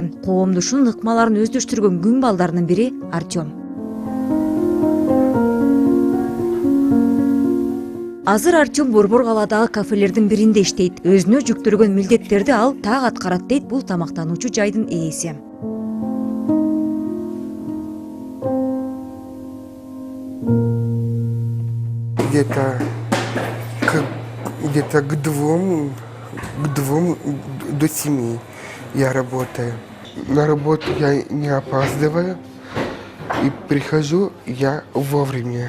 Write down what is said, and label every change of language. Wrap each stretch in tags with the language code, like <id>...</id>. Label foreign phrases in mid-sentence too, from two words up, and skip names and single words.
<ky>Коомдушунун ыкмаларын өздөштүргөн күн балдарынын бири Артем. Азыр Артем Борбор калаадагы кафелердин биринде иштейт. Өзүнө жүктөлгөн милдеттерди ал так аткарат дейт бул тамактануучу жайдын ээси.</ky> <ru>Где-то к двум до 7 я работаю. На работу я не опаздываю и прихожу я вовремя.</ru>